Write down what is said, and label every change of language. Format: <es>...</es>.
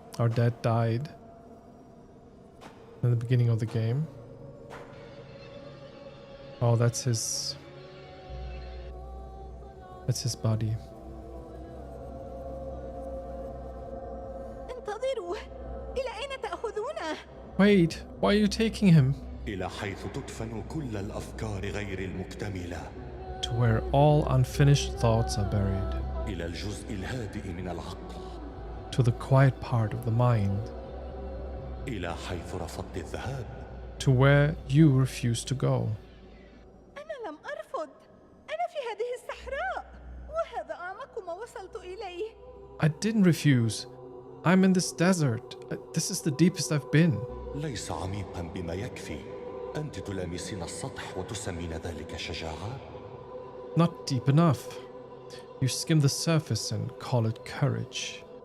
<en>Our dad died in the beginning of the game. Oh, that's his body.</en> <ar>انتظروا. إلى أين تأخذونه؟</ar> <en>Wait, why are you taking him?</en> <ar>إلى حيث تدفن كل الأفكار غير المكتملة.</ar> <en>To where all unfinished thoughts are buried.</en> <ar>إلى الجزء الهادئ من العقل.</ar> <en>To the quiet part of the mind.</en> <ar>إلى حيث رفضت الذهاب.</ar> <en>To where you refuse to go.</en> <ar>أنا لم أرفض. أنا في هذه الصحراء. وهذا أعمق ما وصلت إليه.</ar> <en>I didn't refuse. I'm in this desert. This is the deepest I've been.</en> <ar>ليس عميقا بما يكفي. أنت تلامسين السطح وتسمين ذلك شجاعة.</ar> <en>Not deep enough. You skim the surface and call it courage.</en>